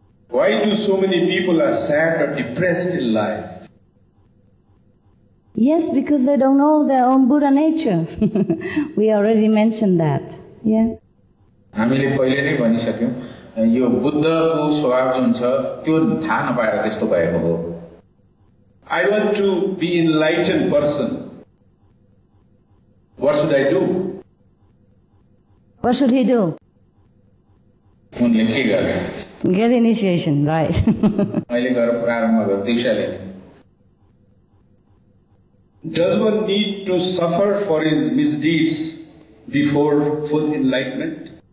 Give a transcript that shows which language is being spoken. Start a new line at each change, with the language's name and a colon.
English: Why do so many people are sad or depressed in life? Yes, because they don't know their own Buddha nature. We already mentioned that. Yeah.
Nepali: हामीले पहिले नै भनिसक्यौं, यो बुद्धको स्वभाव जुन छ त्यो थाहा नपाएर त्यस्तो भएको हो।
English: I want to be an enlightened person. What should I do? What should he do?
Nepali: उनले के गर्ने?
English: Get initiation, right.
Nepali: मैले गरेर प्रारम्भ गर्छु दीक्षाले।
English: Does one need to suffer for his misdeeds before full enlightenment?